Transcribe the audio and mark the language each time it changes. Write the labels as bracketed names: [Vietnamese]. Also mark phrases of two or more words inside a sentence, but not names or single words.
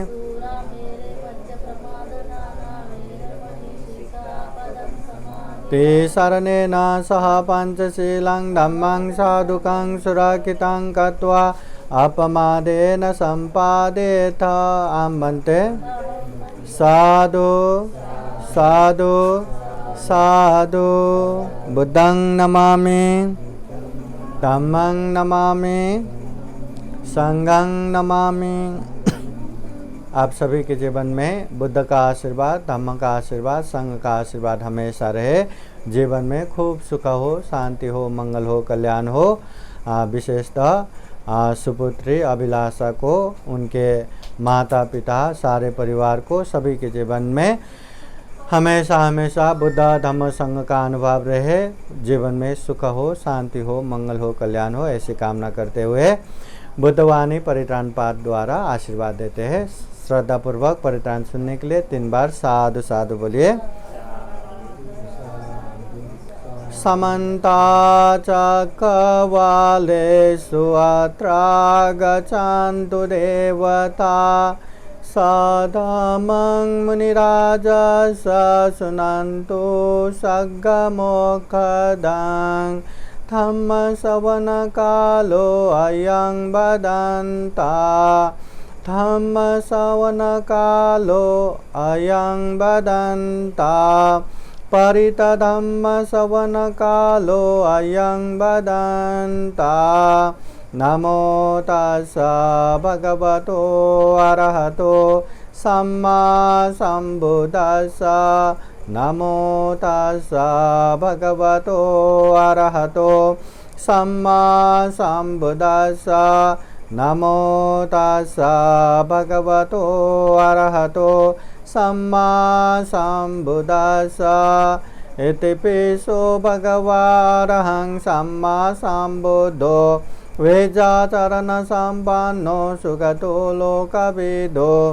[Pali] ते शरणेन सह पञ्चशीलं धम्मं साधुकं सुरक्षितं कृत्वा अपमादेन सम्पादेत आमन्ते साधु साधु साधु बुद्धं नमामि धम्मं नमामि संघं नमामि। [Hindi] आप सभी के जीवन में बुद्ध का आशीर्वाद, धम्म का आशीर्वाद, संघ का आशीर्वाद हमेशा रहे। जीवन में खूब सुख हो, शांति हो, मंगल हो, कल्याण हो। विशेषतः सुपुत्री अभिलाषा को, उनके माता पिता, सारे परिवार को, सभी के जीवन में हमेशा हमेशा बुद्ध धम्म संघ का अनुभव रहे। जीवन में सुख हो, शांति हो, मंगल हो, कल्याण हो, ऐसी कामना करते हुए बुद्धवाणी परित्राण पाठ द्वारा आशीर्वाद देते हैं। श्रद्धापूर्वक परित्राण सुनने के लिए 3 बार साधु साधु बोलिए। [Pali] समन्ता चक्रवालेषु अत्र गच्छन्तु देवता सदामं मुनिराजस शृण्वन्तु सद्गमोक्षदं धम्मश्रवणकालो अयं वदन्ता धम्मश्रवणकालो अयं वदन्ता परितधम्मश्रवणकालो अयं वदन्ता नमो तस्स भगवतो अरहतो सम्मा सम्बुद्धस्स नमो तस्स भगवतो अरहतो सम्मा सम्बुद्धस्स नमो तस्स भगवतो अरहतो सम्मा सम्बुद्धस्स इति पिसो भगवारहं सम्मा सम्बुद्धो वेदाचरण संपन्नो सुगतो लोकविदो